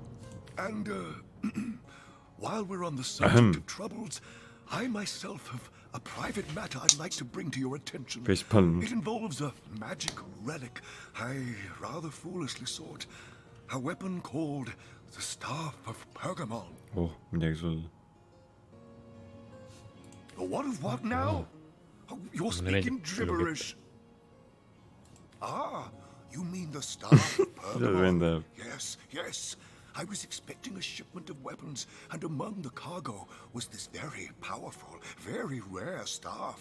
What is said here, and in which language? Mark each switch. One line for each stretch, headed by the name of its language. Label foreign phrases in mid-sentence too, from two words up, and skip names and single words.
English: And, while we're on the subject of troubles, I myself have a private matter I'd like to bring to your attention. It involves a magic relic I rather foolishly sought. A weapon called the Staff of Pergamon.
Estonian: Oh, midagi sul.
English: What of what now? Oh, you're speaking gibberish. Ah, you mean the Staff of Pergamon? Yes, yes. I was expecting a shipment of weapons, and among the cargo was this very powerful, very rare staff.